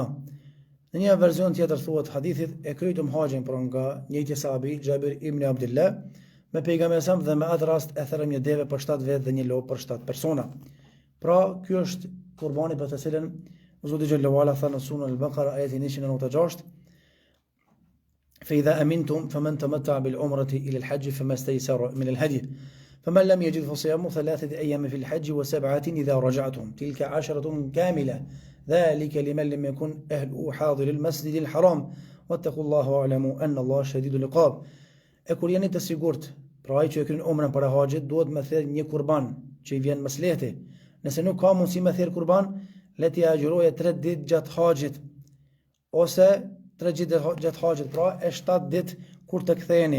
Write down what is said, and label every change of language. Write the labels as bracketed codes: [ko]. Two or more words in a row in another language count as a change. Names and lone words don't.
[sq] Në një version tjetër thuhet hadithit e kryetëm haxhin për nga njëjti sahabi Xhabir ibn Abdullah me pejgamberin sa dhe me atë rast e therrëm një deve për 7 vjet dhe një lopë për 7 persona. Pra ky është kurbani për të cilën Zoti [ar] جل وعلا [sq] tha në surën Al-Baqara ajeti 196: [ar] فإذا أمنتم فمن تمتع بالعمرة إلى الحج فما استيسر من الهدي فمن لم يجد فصيام 3 أيام في الحج و7 إذا رجعتم تلك 10 كاملة ذلك لمن لم يكن أهله حاضر المسجد الحرام واتقوا الله واعلموا أن الله شديد العقاب. [sq] E kur jeni të sigurt, pra ai që e kryen umrën para haxhit duhet me thirr një kurban që i vjen maslehti. Nëse nuk ka mundësi me thirr kurban, le t'i agjëroje 3 ditë gjatë haxhit ose 3 ditë gjatë haxhit, pra e 7 ditë kur të ktheheni.